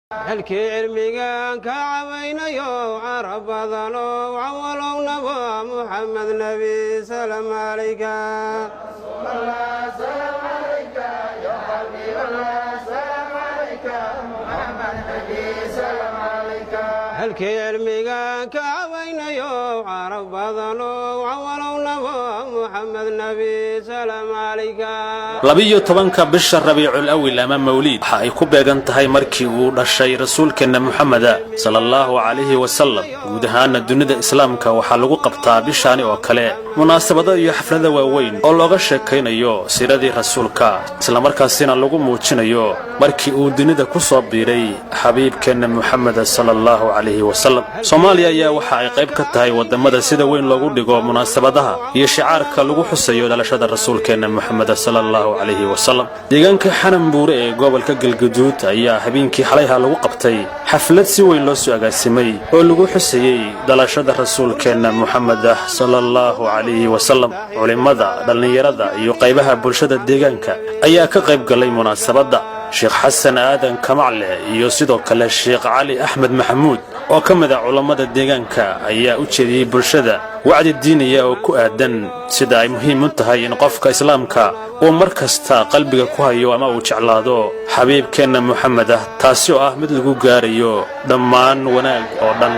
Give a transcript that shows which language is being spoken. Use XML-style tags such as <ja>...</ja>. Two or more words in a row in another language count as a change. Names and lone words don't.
<so>halkii cilmiga ka caawinayo carab badan oo awalow nabo Muhammad</so> <ar>نبي سلام عليك سلام عليك يا حبيب الله سلام عليك محمد نبي سلام عليك</ar> <so>halkii cilmiga ka caawinayo carab badan oo awalow nabo Muhammad</so> <ar>نبي سلام عليك</ar> <so>12 bisha Rabiicul Awwal ama Mawlid waxa ay ku beegan tahay markii uu dhashay rasuulkeena Muhammad</so> <ar>صلى الله عليه وسلم</ar> <so>guud ahaan dunida islaamka waxa lagu qabtaa bishaani oo kale munaasabado iyo xaflado waaweyn oo looga sheekaynayo siiradii rasuulka isla markaasina lagu muujinayo markii uu dunida ku soo biiray xabiibkeena Muhammad</so> <ar>صلى الله عليه وسلم</ar> <so>Soomaaliya ayaa waxa ay qayb ka tahay wadamada sida weyn loogu dhigo munaasabadaha iyo shicaarka lagu xusayo dhalashada rasuulkeena Muhammad</so> <ar>صلى الله عليه وسلم</ar> <so>deegaanka Xananbuure ee gobolka Galgaduud ayaa habeenkii xalayha lagu qabtay xaflad si weyn loo soo agaasimay oo lagu xusayay dhalashada rasuulkeena Muhammad</so> <ar>صلى الله عليه وسلم</ar> <so>culimada dhalinyarada iyo qaybaha bulshada deegaanka ayaa ka qayb galay munaasabada Sheekh Xasan Aadan Kamacle iyo sidoo kale Sheekh Cali Axmed Maxamuud oo kamid ah culimada deegaanka ayaa u jeediyay bulshada wacdi diiniya oo ku aadan sida ay muhiim u tahay in qofka islaamka uu markasta qalbiga ku hayo ama uu jeclaado xabiibkeena Muhammad taasi oo ah mid lagu gaarayo dhammaan wanaag oo dhan</so>